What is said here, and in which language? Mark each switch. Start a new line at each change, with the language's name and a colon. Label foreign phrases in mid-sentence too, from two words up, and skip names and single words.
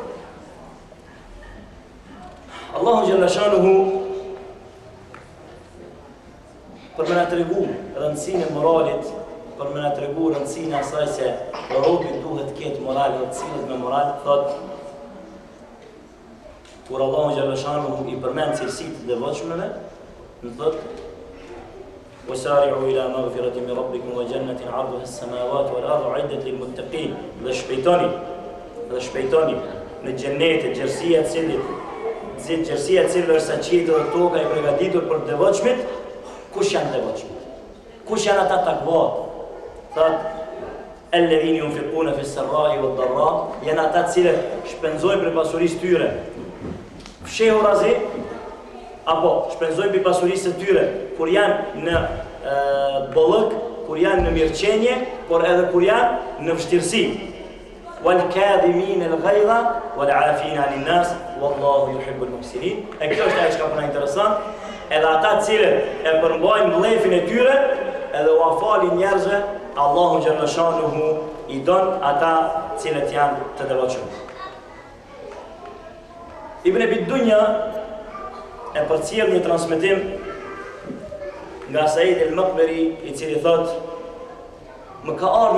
Albanian: Allahu Gjallëshanuhu për me na tregu rëndësinë e moralit, për me na tregu rëndësinë asaj se robi duhet ketë moral dhe të cilët me moral, thot, kur Allahu Gjallëshanuhu i përmend cilësitë e devotshmëve, në thot,
Arabic: وسارعوا إلى مغفرة من ربكم وجنة عرضها السماوات والأرض أعدت للمتقين.
Albanian: Dhe shpejtoni në xhenet e gjerësia e cilëve është qiejtë dhe toka e përgatitur për devotshmit. Kush janë devotshmit? Kush janë ata takvat? Thot,
Arabic: الذين ينفقون في السراء والضراء,
Albanian: janë ata të cilët shpenzojnë për pasurisë tyre. Fshehu razi apo shpenzojnë për pasurisë të tyre kur janë në bollëk, kur janë në mirëqenie, por edhe kur janë në vështirësi.
Arabic: وَالْكَاظِمِينَ الْغَيْظَ وَالْعَافِينَ عَنِ النَّاسِ وَاللَّهُ يُحِبُّ الْمُحْسِنِينَ.
Albanian: E kjo është ajo që ka interesant, edhe ata të cilët e përmbajnë mllëfin e tyre, edhe u afalin njerëzve, Allahu Gjallëshanuhu i don ata të cilët janë të devotshëm. Ibn Abi Dunya e përcjell një transmetim nga Said el-Maqberi, i cili thot, më ka ardhur